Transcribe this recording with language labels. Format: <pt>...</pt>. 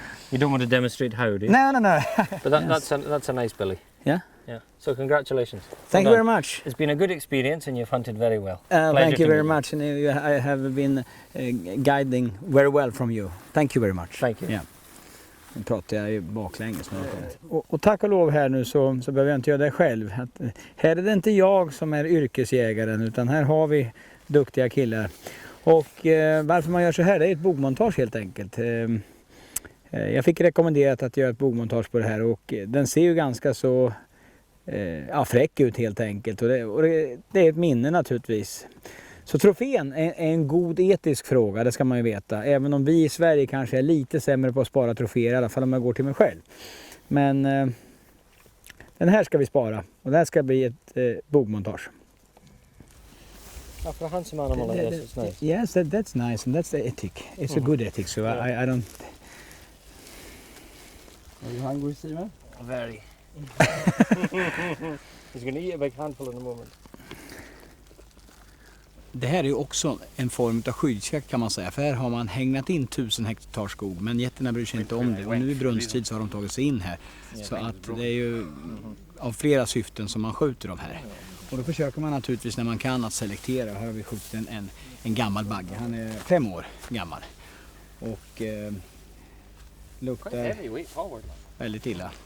<en>You don't want to demonstrate how, do you? No. But that's a nice billy. Yeah. Yeah. So congratulations. Thank you very much. It's been a good experience, and you've hunted very well. Thank you very much, and I have been guiding very well from you. Thank you very much. Thank you.</en> <sv>Yeah. Nu pratar jag ju baklänges. Och tack och lov här nu så behöver jag inte göra det själv. Här är det inte jag som är yrkesjägaren, utan här har vi duktiga killar. Och varför man gör så här, det är ett bogmontage helt enkelt. Jag fick rekommenderat att göra ett bogmontage på det här, och den ser ju ganska så fräck ut helt enkelt. Och det är ett minne naturligtvis. Så trofén är en god etisk fråga, det ska man ju veta. Även om vi i Sverige kanske är lite sämre på att spara troféer, i alla fall om jag går till mig själv. Men den här ska vi spara, och det här ska bli ett bogmontage.</sv> <en>For a handsome animal like this, it's nice. Yes, that's nice, and that's the ethic. It's a good ethic, so I don't... Are you hungry, Steven? Very. He's going to eat a big handful in a moment.</en> <sv>Det här är ju också en form av skyddsjakt kan man säga, för här har man hängnat in 1000 hektar skog, men getterna bryr sig inte om det, och nu i brunsttid så har de tagit sig in här. Så att det är ju av flera syften som man skjuter dem här. Och då försöker man naturligtvis när man kan att selektera. Här har vi skjutit en gammal bagge, han är 5 år gammal och luktar väldigt illa.</sv>